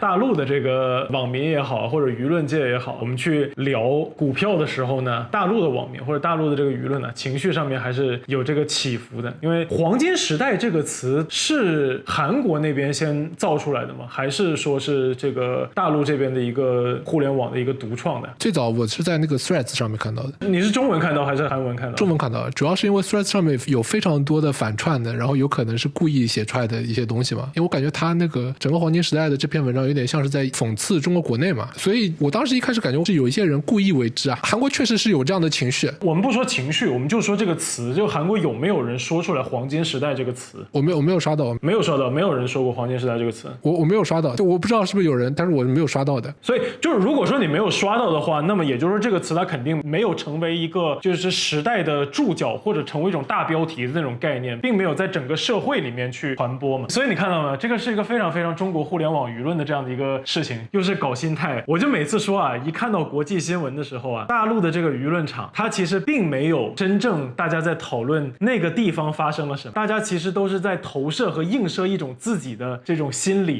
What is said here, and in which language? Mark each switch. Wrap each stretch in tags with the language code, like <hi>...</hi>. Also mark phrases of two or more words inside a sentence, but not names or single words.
<zh>大陸的這個網民也好，或者輿論界也好，我們去聊股票的時候呢，大陸的網民或者大陸的這個輿論呢，情緒上面還是有這個起伏的。因為黃金時代這個詞是韓國那邊先造出來的嗎？還是說是這個大陸這邊的一個互聯網的一個獨創的？最早我是在那個 Threads 上面看到的。你是中文看到還是韓文看到？中文看到的，主要是因為 Threads 上面有非常多的反串的，然後有可能是故意寫出来的一些東西嘛。因为我感覺他那個整個黃金時代的這篇文章有點像是在諷刺中國國內嘛，所以我當時一開始感覺是有一些人故意為之啊。韓國確實是有這樣的情緒。我們不說情緒，我們就說這個詞，就韓國有沒有人說出來黃金時代這個詞？我沒有刷到，沒有人說過黃金時代這個詞。我沒有刷到，我不知道是不是有人，但是我沒有刷到的。所以就是如果說你沒有刷到的話，那麼也就是說這個詞它肯定沒有成為一個就是時代的注腳或者成為一種大標題的那種概念，並沒有在整個社會裡面去傳播嘛。所以你看到嗎？這個是一個非常非常中國互聯網輿論的這樣的一個事情，又是搞心態。我就每次說啊，一看到國際新聞的時候啊，大陸的這個輿論場，它其實並沒有真正大家在討論那個地方發生了什麼，大家其實都是在投射和映射一種自己的這種心理。</zh>